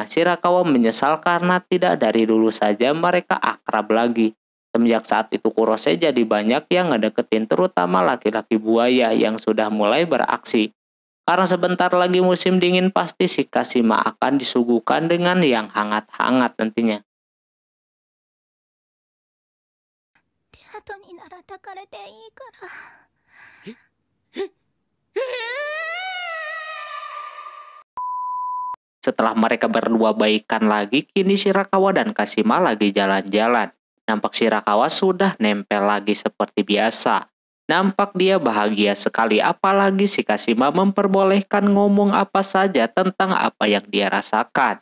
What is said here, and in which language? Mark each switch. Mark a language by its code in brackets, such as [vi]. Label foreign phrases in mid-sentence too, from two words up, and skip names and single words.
[id] Shirakawa menyesal karena tidak dari dulu saja mereka akrab lagi. Semenjak saat itu Kurose jadi banyak yang ngedeketin terutama laki-laki buaya yang sudah mulai beraksi. Karena sebentar lagi musim dingin pasti si Kashima akan disuguhkan dengan yang hangat-hangat nantinya. [ja] 後になら抱かれていいから。 [id] Setelah mereka berdua baikan lagi, kini Shirakawa dan Kashima lagi jalan-jalan. Nampak Shirakawa sudah nempel lagi seperti biasa. Nampak dia bahagia sekali, apalagi si Kashima memperbolehkan ngomong apa saja tentang apa yang dia rasakan.